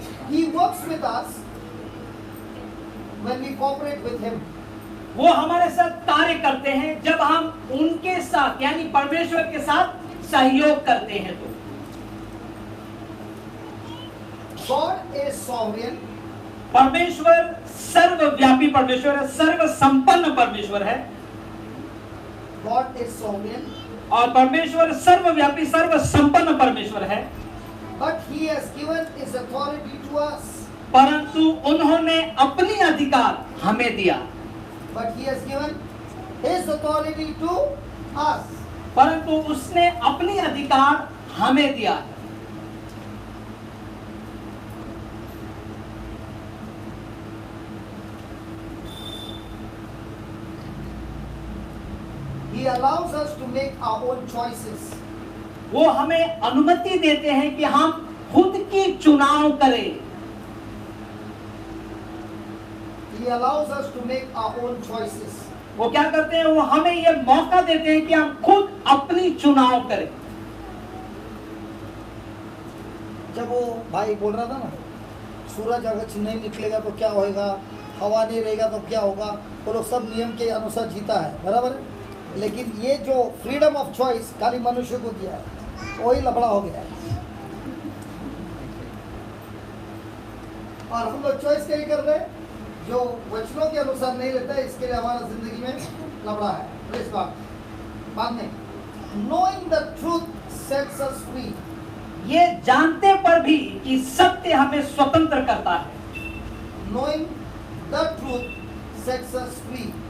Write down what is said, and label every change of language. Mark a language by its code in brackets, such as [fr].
[en] He works with us when we cooperate with him. [hi] वो हमारे साथ कार्य करते हैं जब हम उनके साथ यानी परमेश्वर के साथ सहयोग करते हैं। तो [en] God is sovereign. [hi] परमेश्वर सर्वव्यापी परमेश्वर है, सर्व संपन्न परमेश्वर है। [en] God is sovereign. [hi] और परमेश्वर सर्वव्यापी सर्व संपन्न परमेश्वर है। [en] But he has given his authority to us. [hi] परंतु उन्होंने अपनी अधिकार हमें दिया। [en] But he has given his authority to us. [hi] परंतु उसने अपनी अधिकार हमें दिया। [en] He allows us to make our own choices. [hi] वो हमें अनुमति देते हैं कि हम खुद की चुनाव करें। [en] He allows us to make our own choices. [hi] वो क्या करते हैं? वो हमें ये मौका देते हैं कि हम खुद अपनी चुनाव करें। जब वो भाई बोल रहा था ना, सूरज अगर नहीं निकलेगा तो क्या होएगा, हवा नहीं रहेगा तो क्या होगा, वो लोग सब नियम के अनुसार जीता है, बराबर है। लेकिन ये जो फ्रीडम ऑफ चॉइस खाली मनुष्य को दिया है, वही लफड़ा हो गया है। और हम लोग चॉइस क्या कर रहे हैं, जो वचनों के अनुसार नहीं रहता है, इसके लिए हमारा जिंदगी में लफड़ा है। इस बात में [en] knowing the truth sets us free, [hi] ये जानते पर भी कि सत्य हमें स्वतंत्र करता है। [en] knowing the truth sets us free,